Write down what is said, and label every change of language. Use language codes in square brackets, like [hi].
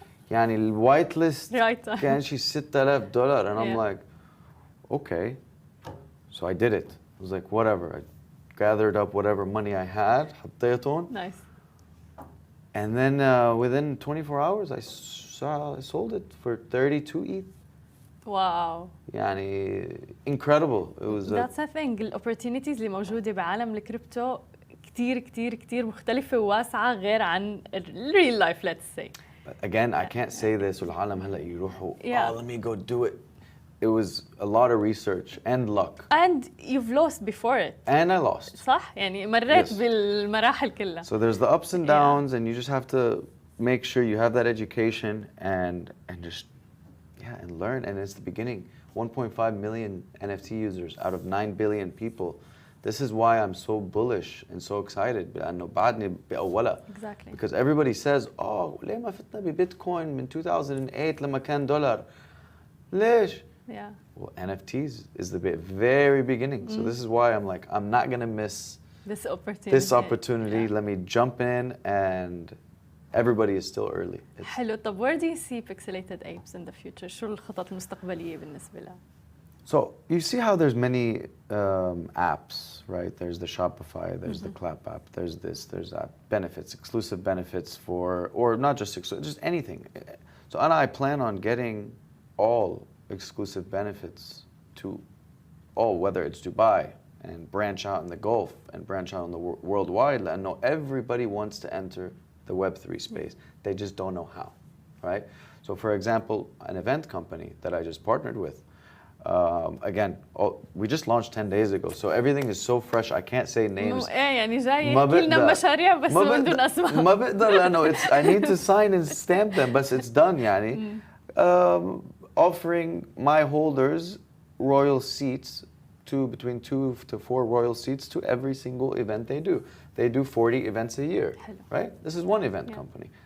[en] يعني the white list [ar] كان شي [en] $6,000. And I'm like, okay. So I did it. I was like, whatever. I gathered up whatever money I had. [ar] حطيتهم. [en] Nice. And then within 24 hours, I sold it for 32 ETH. Wow. يعني incredible. It was. That's the thing. The opportunities [ar] اللي موجودة بعالم الكريبتو كتير مختلفة وواسعة غير عن [en] real life, let's say. But again, I can't say this. [ar] والعالم هلا يروحوا. [en] Oh, let me go do it. It was a lot of research and luck. And you've lost before it. And I lost. [ar] صح؟ يعني مريت بالمراحل كلها. [en] So there's the ups and downs, and you just have to make sure you have that education and just and learn. And it's the beginning. 1.5 million NFT users out of 9 billion people. This is why I'm so bullish and so excited. [ar] لأنه بعدني بأولها. [en] Exactly. Because everybody says, oh, [ar] ليه ما فتنا ببيتكوين من 2008 لما كان دولار؟ ليش؟ [en] Yeah. Well, NFTs is the very beginning. So this is why I'm like, I'm not gonna miss this opportunity. Let me jump in, and everybody is still early. [ar] حلو. طب [en] where do you see Pixelated Apes in the future? [ar] شو الخطط المستقبلية بالنسبة لها؟ [en] So you see how there's many apps, right? There's the Shopify, there's the Clap app, there's this, there's that. Benefits, exclusive benefits for, or not just exclusive, just anything. So and I plan on getting all exclusive benefits to all, whether it's Dubai and branch out in the Gulf and branch out in the worldwide. I know everybody wants to enter the Web3 space. They just don't know how, right? So for example, an event company that I just partnered with, again, we just launched 10 days ago, so everything is so fresh. I can't say names. [ar] يعني جاي يحكي لنا مشاريع بس ما بدون اسماء. ما بقدر لأنه [en] I need to sign and stamp them, but it's done يعني. Offering my holders royal seats between 2 to 4 royal seats to every single event they do. They do 40 events a year, right? This is one event company.